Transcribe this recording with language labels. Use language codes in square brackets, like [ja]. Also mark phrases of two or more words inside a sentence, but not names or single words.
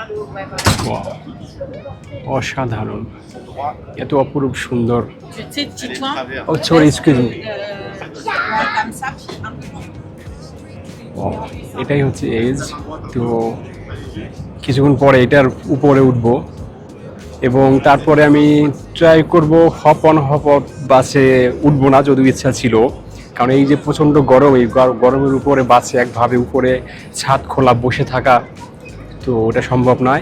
[bn] Wow, অসাধারণ, এত অপরূপ সুন্দর। [fr] Tu sais, Titouan, [en] Oh, sorry, excuse me. [fr] comme ça. [bn] Wow, এটাই হচ্ছে এজ। তো কিছুক্ষণ পরে এটার উপরে উঠবো এবং তারপরে আমি ট্রাই করব [en] hop on hop off [bn] বাসে উঠবো না, যদিও ইচ্ছা ছিল, কারণ এই যে প্রচণ্ড গরম, এই গরমের উপরে বাসে একভাবে উপরে ছাদ খোলা বসে থাকা, তো ওটা সম্ভব নয়।